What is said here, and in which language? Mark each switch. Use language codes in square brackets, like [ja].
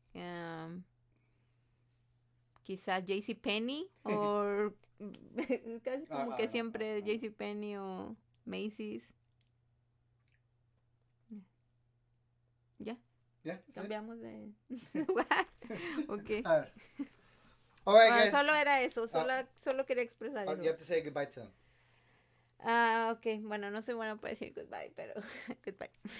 [es] Quizás JCPenney o casi como que siempre JCPenney o Macy's. Ya. [en] Yeah, [es] Cambiamos de lugar. Okay. [en] All right, guys. [es] Solo era eso. Solo quería expresar eso. [en] You have to say goodbye to them. Okay. [es] Bueno, no soy buena para decir [en] goodbye, [es] pero goodbye.